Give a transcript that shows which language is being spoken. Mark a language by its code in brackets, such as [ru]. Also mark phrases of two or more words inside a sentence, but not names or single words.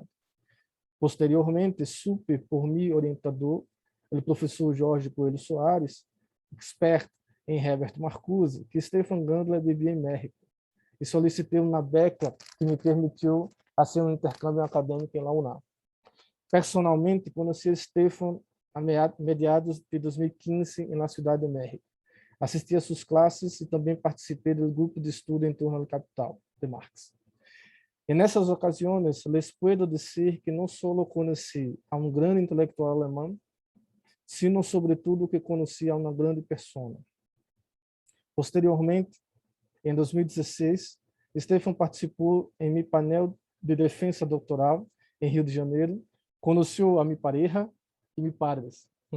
[pt] Posteriormente, supe por meu orientador, o professor Jorge Coelho Soares, expert em Herbert Marcuse, que Stefan Gandler vivia em México, e solicitei uma beca que me permitiu fazer um intercâmbio acadêmico em la UNAM. Personalmente, conheci Stefan a meados de 2015 na Cidade de México. Assisti a suas classes e também participei do grupo de estudo em torno do Capital, de Marx. E nessas ocasiões, [es] les puedo [pt] dizer que não só conheci a um grande intelectual alemão, sino sobretudo que conheci a uma grande persona. Posteriormente, em 2016, Stefan participou em meu painel de defesa doutoral em Rio de Janeiro, conheceu a minha pareja e meus padres.